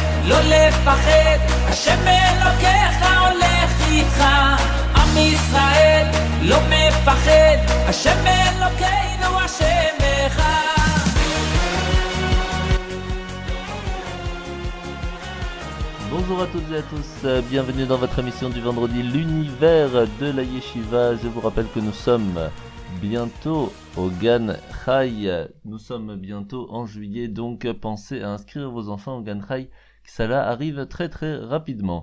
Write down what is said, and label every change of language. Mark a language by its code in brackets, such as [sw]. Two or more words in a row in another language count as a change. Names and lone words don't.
[he] לא לפחד, השם אלוקיך הולך איתך. עם ישראל לא מפחד, השם אלוקינו השם אחד. [fr] Bonjour à toutes et à tous, bienvenue dans votre émission du vendredi, l'univers de la Yeshiva. Je vous rappelle que nous sommes bientôt au Gan Chai, nous sommes bientôt en juillet, donc pensez à inscrire vos enfants au Gan Chai, cela arrive très très rapidement.